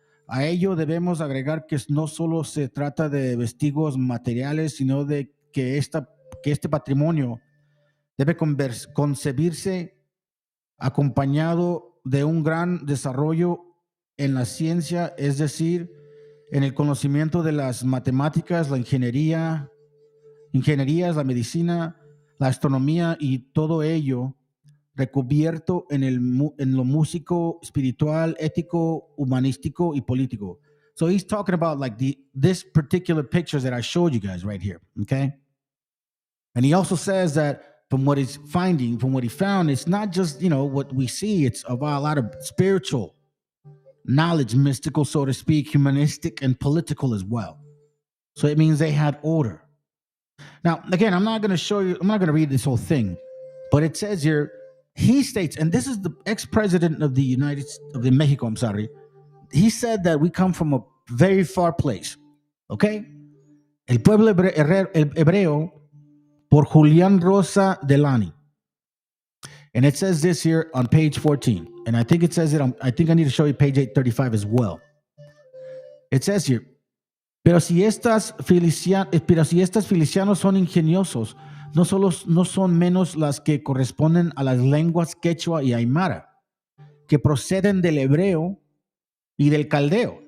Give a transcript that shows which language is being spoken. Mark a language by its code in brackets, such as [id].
[es] A ello debemos agregar que no solo se trata de vestigios materiales, sino de que este patrimonio debe concebirse acompañado de un gran desarrollo en la ciencia, es decir, en el conocimiento de las matemáticas, la ingenierías, la medicina, la astronomía y todo ello recubierto en lo músico, espiritual, ético, humanístico y político. [en] So he's talking about like this particular pictures that I showed you guys right here, okay? And he also says that from what he found, it's not just, what we see, it's about a lot of spiritual knowledge, mystical, so to speak, humanistic and political as well. So it means they had order. Now, again, I'm not going to read this whole thing, but it says here, he states, and this is the ex-president of Mexico, I'm sorry. He said that we come from a very far place, okay? [es] El pueblo hebreo por Julián Rosa Delany. [en] And it says this here on page 14. And I think it says it I think I need to show you page 835 as well. It says here, [es] pero si estas filicianos son ingeniosos, no son menos las que corresponden a las lenguas quechua y aymara, que proceden del hebreo y del caldeo.